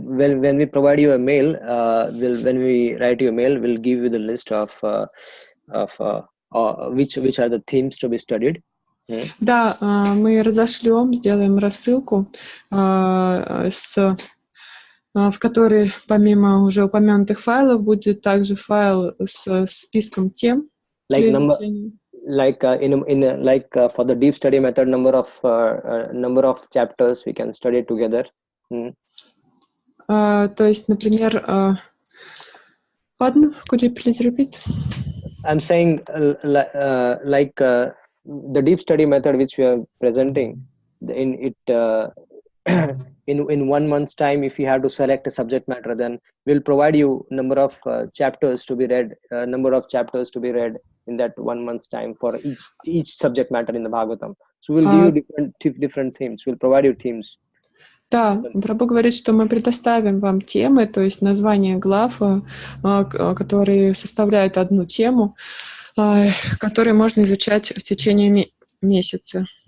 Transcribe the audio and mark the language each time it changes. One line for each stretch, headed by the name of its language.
English: Well, when we provide you a mail, when we write you a mail, we'll give you the list of which are the themes to be studied.
Russian: Да, мы разошлем, сделаем рассылку, в которой помимо уже упомянутых файлов будет также файл с списком тем.
English: For the deep study method, number of chapters we can study together.
Russian: То есть, например,
English: pardon, could you please repeat? I'm saying the deep study method which we are presenting in 1 month's time, if you have to select a subject matter, then we'll provide you number of chapters to be read in that 1 month's time for each subject matter in the Bhagavatam. So we'll give you different themes. We'll provide you themes.
Russian: Да, Прабху говорит, что мы предоставим вам темы, то есть названия глав, которые составляют одну тему, которые можно изучать в течение месяца.